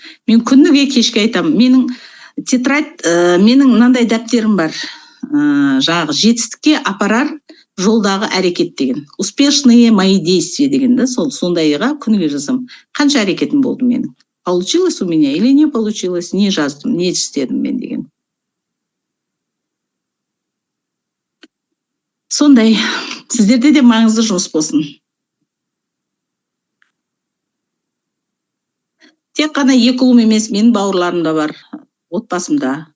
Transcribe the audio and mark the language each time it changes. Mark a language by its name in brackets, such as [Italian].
[Kazakh] Мен күніге кешке айтамын. Менің тетрадь, менің мынандай дәптерім бар. Жаңағы жетістікке апарар жолдағы әрекет деген. [Russian] Успешные мои действия [Kazakh] деген да, сондайға күніге жазам. Қанша әрекетім болды менің? [Russian] Получилось у меня или не получилось? [Kazakh] Не жаздым, не істедім мен деген. Сондай, сіздерде де маңызды жұмыс болсын. Тек қана екі ұлым емес, менің бауырларым да бар, отбасымда.